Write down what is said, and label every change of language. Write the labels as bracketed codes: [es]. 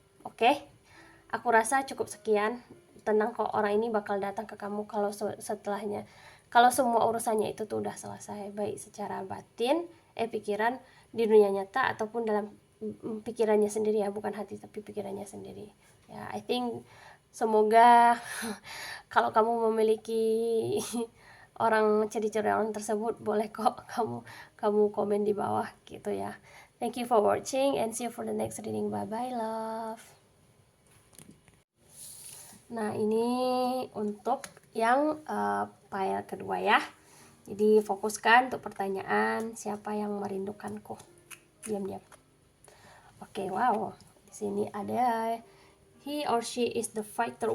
[id] Oke, aku rasa cukup sekian tentang kok orang ini bakal datang ke kamu kalau setelahnya, kalau semua urusannya itu tuh udah selesai, baik secara batin, pikiran, di dunia nyata, ataupun dalam pikirannya sendiri ya, bukan hati tapi pikirannya sendiri ya. [en] I think [id] semoga kalau kamu memiliki orang, ciri-ciri orang tersebut, boleh kok kamu kamu komen di bawah gitu ya. [en] Thank you for watching and see you for the next reading. Bye bye love. [id] Nah ini untuk yang file kedua ya. Jadi fokuskan untuk pertanyaan, siapa yang merindukanku. Diam-diam. Oke, wow. Di sini ada [en] he or she is the fighter.